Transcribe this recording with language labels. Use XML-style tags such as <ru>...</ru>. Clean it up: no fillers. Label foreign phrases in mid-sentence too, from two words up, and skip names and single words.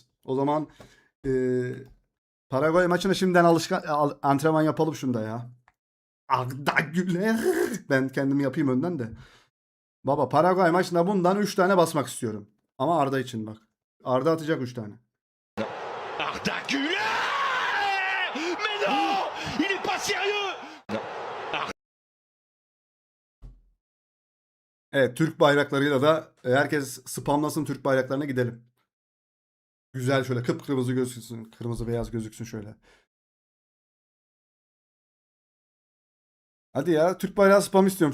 <tr>O zaman e, Paraguay maçına şimdiden antrenman yapalım şunda ya. Arda Güler. Ben kendimi yapayım önden de. Baba Paraguay maçında bundan 3 tane basmak istiyorum. Ama Arda için bak. Arda atacak 3 tane. Arda Güler!</tr> <fr>Mais non! Il est pas sérieux!</fr> <tr>Evet Türk bayraklarıyla da herkes spamlasın Türk bayraklarına gidelim. Güzel şöyle kıpkırmızı gözüksün. Kırmızı beyaz gözüksün şöyle. Hadi ya Türk bayrağı spam istiyorum.</tr>